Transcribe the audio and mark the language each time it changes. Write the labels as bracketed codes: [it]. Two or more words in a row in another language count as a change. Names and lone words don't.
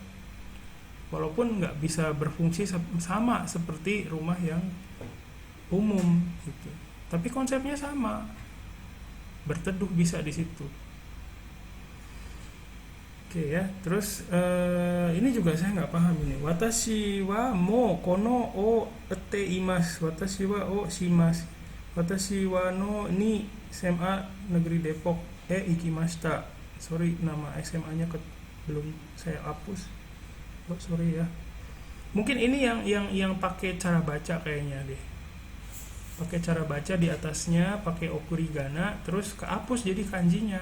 [id] Walaupun nggak bisa berfungsi sama seperti rumah yang umum gitu, tapi konsepnya sama, berteduh bisa di situ. Oke ya, terus ini juga saya nggak paham ini. [ja] 私はもうこのを得ています. 私はをします. 私はのに SMA Negeri Depok 行きました. [id] Sorry, nama SMA-nya belum saya hapus. Oh, sorry ya. Mungkin ini yang pakai cara baca kayaknya deh. Pakai cara baca di atasnya pakai okurigana, terus kehapus jadi kanjinya.